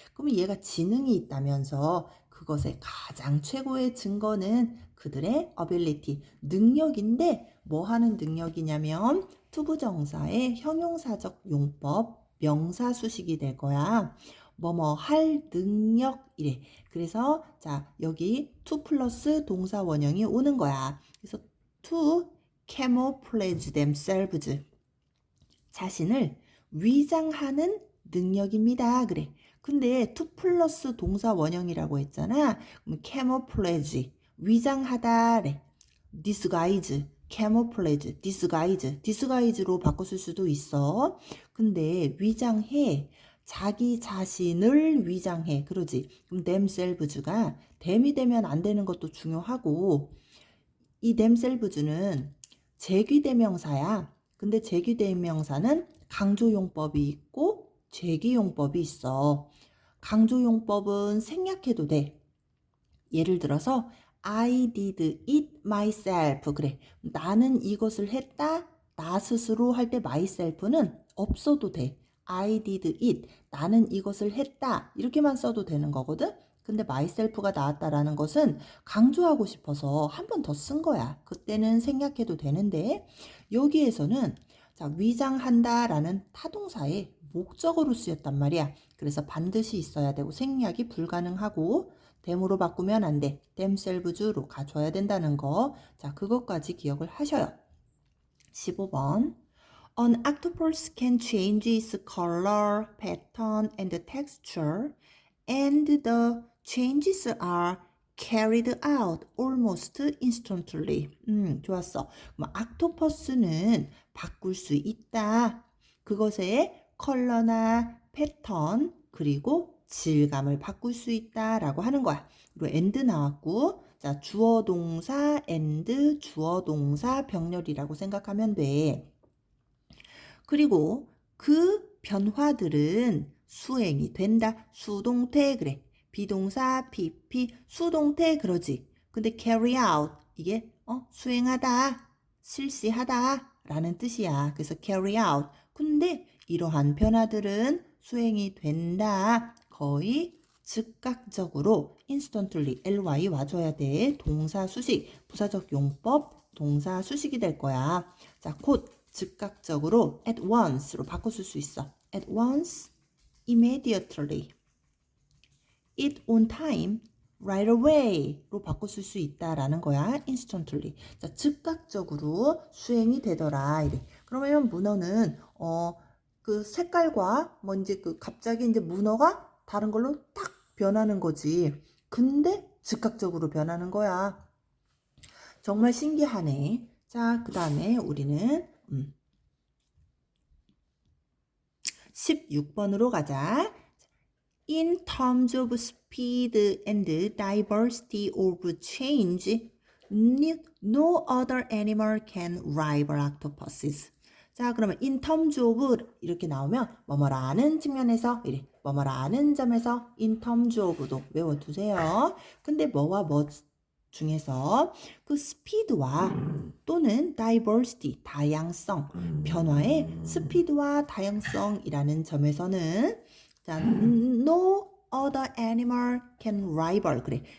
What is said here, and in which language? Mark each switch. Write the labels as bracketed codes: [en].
[ko] 그러면 얘가 지능이 있다면서 그것의 가장 최고의 증거는 그들의 ability, 능력인데 뭐 하는 능력이냐면 투부정사의 형용사적 용법, 명사 수식이 될 거야. 뭐뭐 할 능력 이래. 그래서 자, 여기 to 플러스 동사 원형이 오는 거야. [en] 그래서 to camouflage themselves. [ko] 자신을 위장하는 능력입니다. 그래. 근데 to 플러스 동사 원형이라고 했잖아. 그럼 camouflage, 위장하다래. disguise, camouflage, disguise로 바꿔 쓸 수도 있어. 근데 위장해. 자기 자신을 위장해. 그러지. 그럼 themselves가 them이 되면 안 되는 것도 중요하고, 이 themselves는 제귀대명사야. 근데 제귀대명사는 강조용법이 있고 제귀용법이 있어. 강조용법은 생략해도 돼. 예를 들어서 [en] I did it myself. [ko] 그래. 나는 이것을 했다. 나 스스로 할 때 myself는 없어도 돼. [en] I did it. [ko] 나는 이것을 했다. 이렇게만 써도 되는 거거든. 근데 myself가 나왔다라는 것은 강조하고 싶어서 한 번 더 쓴 거야. 그때는 생략해도 되는데 여기에서는 자, 위장한다라는 타동사의 목적어로 쓰였단 말이야. 그래서 반드시 있어야 되고 생략이 불가능하고 them으로 바꾸면 안 돼. themselves로 가져야 된다는 거. 자, 그것까지 기억을 하셔요. 15번. [en] An octopus can change its color, pattern, and texture, and the changes are carried out almost instantly. [ko] 좋았어. 그럼 옥토퍼스는 바꿀 수 있다. 그것의 컬러나 패턴 그리고 질감을 바꿀 수 있다라고 하는 거야. 그리고 and 나왔고, 자, 주어 동사 and 주어 동사 병렬이라고 생각하면 돼. 그리고 그 변화들은 수행이 된다. 수동태 그래. 비동사 PP 수동태 그러지. 근데 carry out 이게 수행하다, 실시하다 라는 뜻이야. 그래서 carry out. 근데 이러한 변화들은 수행이 된다. 거의 즉각적으로 instantly ly 와줘야 돼. 동사 수식, 부사적 용법, 동사 수식이 될 거야. 자, 곧 즉각적으로 at once로 바꿔 쓸 수 있어. at once, immediately, it on time, right away로 바꿔 쓸 수 있다라는 거야. [en] instantly. [ko] 자, 즉각적으로 수행이 되더라. 이래. 그러면 문어는 그 색깔과 이제 그 갑자기 이제 문어가 다른 걸로 딱 변하는 거지. 근데 즉각적으로 변하는 거야. 정말 신기하네. 자, 그 다음에 우리는 16번으로 가자. [en] in terms of speed and diversity of change, no other animal can rival octopuses. [ko] 자, 그러면 in terms of 이렇게 나오면 뭐뭐라는 측면에서 이래 뭐뭐라는 점에서 in terms of도 외워두세요. 근데 뭐와 뭐 중에서 그 스피드와 또는 diversity, 다양성, 변화의 스피드와 다양성이라는 점에서는 자, [en] no other animal can rival. [ko] 그래.